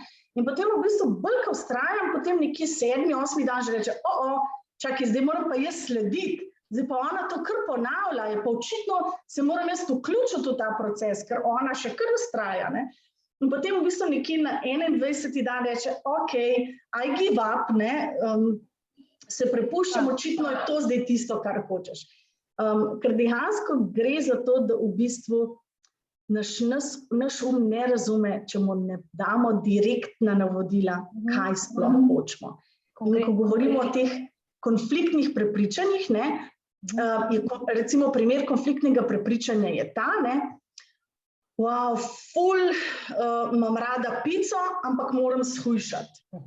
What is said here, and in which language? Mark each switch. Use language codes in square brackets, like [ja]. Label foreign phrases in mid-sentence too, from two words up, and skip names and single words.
[sl] In potem v bistvu bolj, ko vztrajam, potem nekje 7., 8. dan že reče, čakaj, zdaj moram pa jaz slediti. Zdaj pa ona to kar ponavlja, je pa očitno se moram jaz vključiti v ta proces, ker ona še kar vztraja. Ne? In potem v bistvu nekje na 21. dan reče, okej, [en] I give up, [sl] ne? Se prepuščam, očitno je to zdaj tisto, kar hočeš. Ker dejansko gre za to, da v bistvu naš ne razume, če mu ne damo direktna navodila, kaj sploh hočemo. In ko govorimo o teh konfliktnih prepričanjih, recimo primer konfliktnega prepričanja je ta, wow, ful, imam rada pico, ampak moram shujšati.